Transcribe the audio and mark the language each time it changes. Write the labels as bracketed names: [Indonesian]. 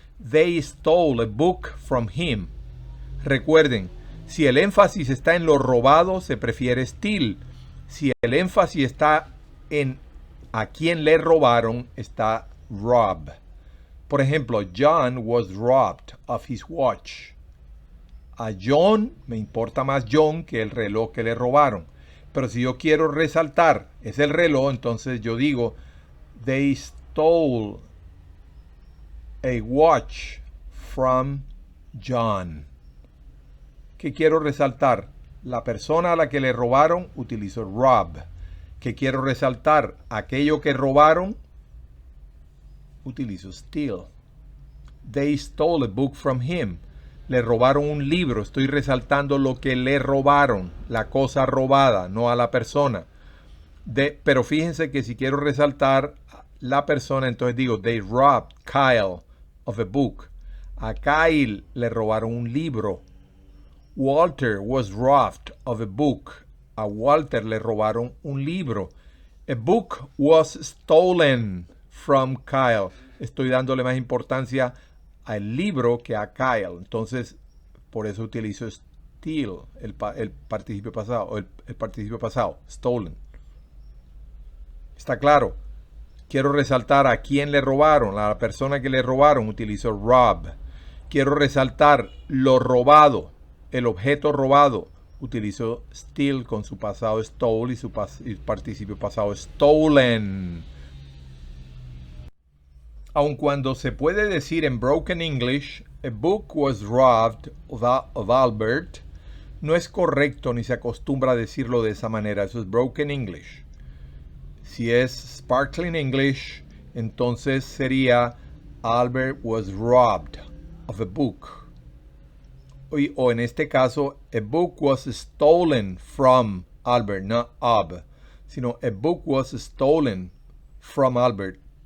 [English] They stole a book from him. [Spanish] Recuerden, si el énfasis está en lo robado, se prefiere steal. Si el énfasis está en a quién le robaron, está rob. Por ejemplo, [English] John was robbed of his watch. [Spanish] A John me importa más John que el reloj que le robaron. Pero si yo quiero resaltar, es el reloj, entonces yo digo, [English] they stole a watch from John. [Spanish] ¿Qué quiero resaltar? La persona a la que le robaron, utilizo rob. ¿Qué quiero resaltar? Aquello que robaron, utilizo steal. [English] They stole a book from him. [Spanish] Le robaron un libro. Estoy resaltando lo que le robaron, la cosa robada, no a la persona. Pero fíjense que si quiero resaltar la persona, entonces digo, [English] they robbed Kyle of a book. [Spanish] A Kyle le robaron un libro. [English] Walter was robbed of a book. [Spanish] A Walter le robaron un libro. [English] A book was stolen from Kyle. [Spanish] Estoy dándole más importancia al libro que a Kyle. Entonces, por eso utilizo steal, el participio pasado, o el participio pasado, stolen. ¿Está claro? Quiero resaltar a quién le robaron, a la persona que le robaron, utilizo rob. Quiero resaltar lo robado, el objeto robado, utilizo steal con su pasado stole y su participio pasado stolen. Aun cuando se puede decir en broken English, [English] a book was robbed of Albert, [Spanish] no es correcto ni se acostumbra a decirlo de esa manera. Eso es broken English. Si es sparkling English, entonces sería [English] Albert was robbed of a book. [Spanish] O en este caso, [English] a book was stolen from Albert, not of, [Spanish] sino [English] a book was stolen from Albert.